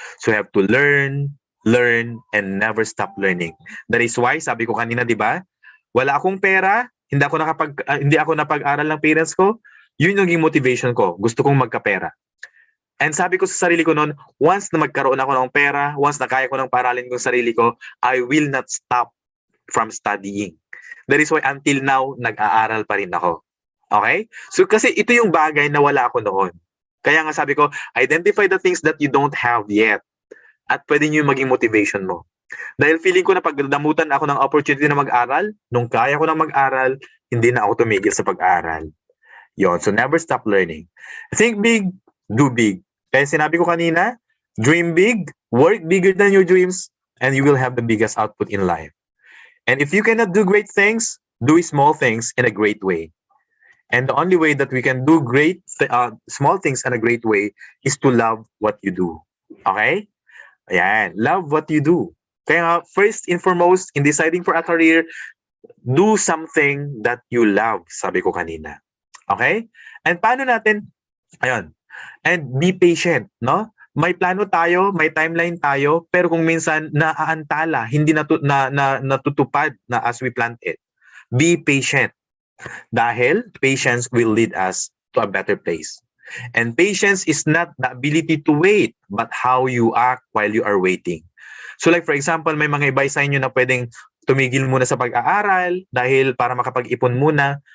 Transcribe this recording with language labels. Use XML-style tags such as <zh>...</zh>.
<en>So you have to learn, and never stop learning.</en> <tl>That is why, sabi ko kanina, di ba? Wala akong pera, hindi ako napag-aral ng parents ko, yun yung naging motivation ko. Gusto kong magkapera. And sabi ko sa sarili ko noon, once na magkaroon ako ng pera, once na kaya ko ng paralin ko sa sarili ko,</tl> <en>I will not stop from studying.</en> <tl>That is why until now, nag-aaral pa rin ako. Okay? So kasi ito yung bagay na wala ako noon. Kaya nga sabi ko,</tl> <en>identify the things that you don't have yet.</en> <tl>At pwede nyo yung maging motivation mo. Dahil feeling ko na pagdamutan ako ng opportunity na mag-aral, nung kaya ko na mag-aral, hindi na ako tumigil sa pag-aaral. Yon.</tl> <en>So never stop learning. Think big, do big.</en> <tl>Kaya sinabi ko kanina,</tl> <en>dream big, work bigger than your dreams, and you will have the biggest output in life. And if you cannot do great things, do small things in a great way. And the only way that we can do small things in a great way is to love what you do. Okay?</en> <tl>Ayan.</tl> <en>Love what you do. Kaya first and foremost, in deciding for a career, do something that you love,</en> <tl>sabi ko kanina.</tl> <en>Okay? And</en> <tl>paano natin, ayun,</tl> <en>and be patient, no?</en> <tl>May plano tayo, may timeline tayo, pero kung minsan naaantala, hindi natutupad na</tl> <en>as we planned it. Be patient.</en> <tl>Dahil</tl> <en>patience will lead us to a better place. And patience is not the ability to wait, but how you act while you are waiting.</en> <tl>So like for example, may mga iba sa inyo na pwedeng tumigil muna sa pag-aaral dahil para makapag-ipon muna.</tl>